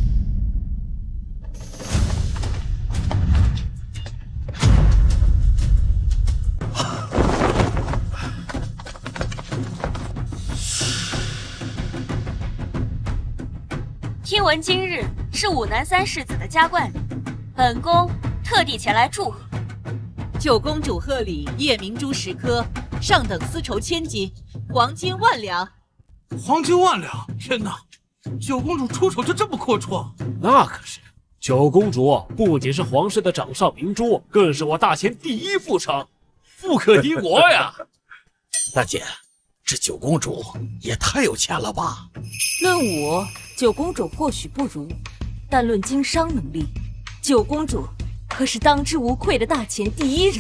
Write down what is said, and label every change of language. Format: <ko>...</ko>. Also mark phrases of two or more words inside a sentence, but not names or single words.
<zh>聽聞今日是武南3世子的加冠禮，本宮特地前來祝賀。九公主賀禮夜明珠10顆，上等絲綢1000斤，黃金10000兩。黃金10000兩！天哪，九公主出手就這麼闊綽？那可是，九公主不僅是皇室的掌上明珠，更是我大前第一副成，富可敵國呀！大姐，這九公主也太有錢了吧？論武，九公主或許不如，但論經商能力，九公主可是當之無愧的大前第一人。</zh>